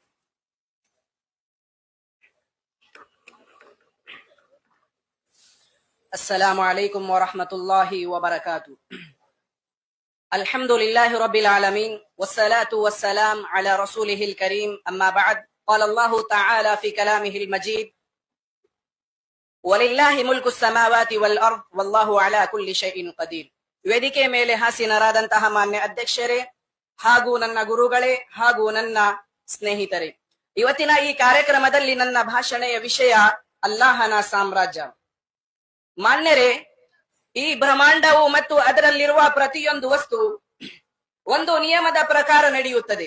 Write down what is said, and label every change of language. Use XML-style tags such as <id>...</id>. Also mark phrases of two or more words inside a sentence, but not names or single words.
<ar>السلام عليكم ورحمة الله وبركاته. الحمد لله رب العالمين والصلاة والسلام على رسوله الكريم. أما بعد. قال الله تعالى في كلامه المجيد ولله ملك السماوات والأرض والله على كل شيء قدير.</ar> <kn>ವೇದಿಕೆ ಮೇಲೆ ಹಾಸೀನರಾದಂತಹ ಮಾನ್ಯ ಅಧ್ಯಕ್ಷರೇ ಹಾಗೂ ನನ್ನ ಗುರುಗಳೇ ಹಾಗೂ ನನ್ನ ಸ್ನೇಹಿತರೆ, ಇವತ್ತಿನ ಈ ಕಾರ್ಯಕ್ರಮದಲ್ಲಿ ನನ್ನ ಭಾಷಣೆಯ ವಿಷಯ ಅಲ್ಲಾಹನ ಸಾಮ್ರಾಜ್ಯ. ಮಾನ್ಯರೇ, ಈ ಬ್ರಹ್ಮಾಂಡವು ಮತ್ತು ಅದರಲ್ಲಿರುವ ಪ್ರತಿಯೊಂದು ವಸ್ತು ಒಂದು ನಿಯಮದ ಪ್ರಕಾರ ನಡೆಯುತ್ತದೆ.</kn>